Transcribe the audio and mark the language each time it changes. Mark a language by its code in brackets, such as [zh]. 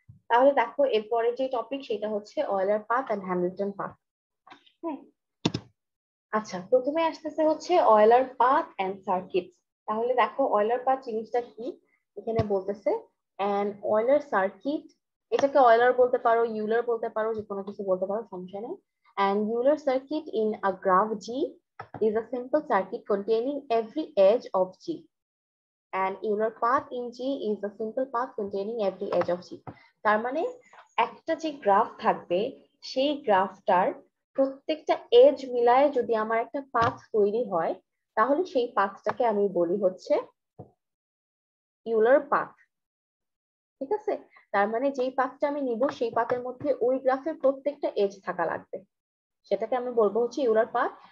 [bn] তাহলে দেখো এরপরে যে টপিক সেটা হচ্ছে Euler path and Hamilton path. হ্যাঁ, আচ্ছা প্রথমে আসতেছে হচ্ছে অয়েলার পাথ এন্ড সার্কিট। তাহলে দেখো অয়েলার পাথ জিনিসটা কি, এখানে বলতেছে এন্ড অয়েলার সার্কিট, এটাকে অয়েলার বলতে পারো, ইউলার বলতে পারো, যে কোনো কিছু বলতে পারো, সমস্যা নেই। [en] And Euler circuit in a graph G is a simple circuit containing every edge of G. And Euler path in G is a simple path containing every edge of G. [bn] তার মানে একটা যে গ্রাফ থাকবে সেই গ্রাফটার প্রত্যেকটা age মিলায় যদি আমার একটা পাথ তৈরি হয় তাহলে সেই পাথটাকে আমি বলি হচ্ছে ইউলার পাথ। ঠিক আছে, তার মানে যেই পাথটা আমি নিব সেই পাথের মধ্যে ওই গ্রাফের প্রত্যেকটা এজ থাকা লাগবে, সেটাকে আমি বলবো হচ্ছে ইউলার পাথ।